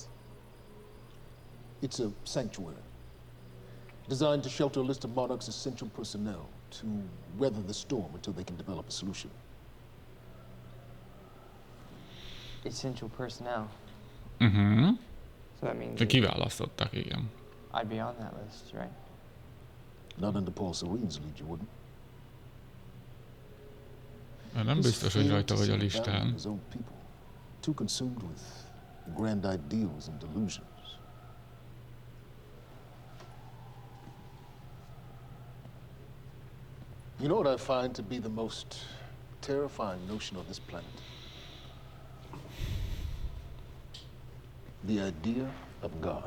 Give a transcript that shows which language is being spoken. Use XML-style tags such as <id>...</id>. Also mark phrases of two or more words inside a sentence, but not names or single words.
<en>It's a sanctuary. Designed to shelter a list of Monarch's essential personnel to weather the storm until they can develop a solution. Essential personnel. Mhm. So that means</en> <hu>De kiválasztottak, igen.</hu> <en>I'd be on that list, right? Not under Paul Serene's lead, you wouldn't.</en> <hu>Nem biztos, hogy rajta vagy a listán.</hu> <en>Too consumed with grand ideals and delusions. You know what I find to be the most terrifying notion on this planet? The idea of God.</en>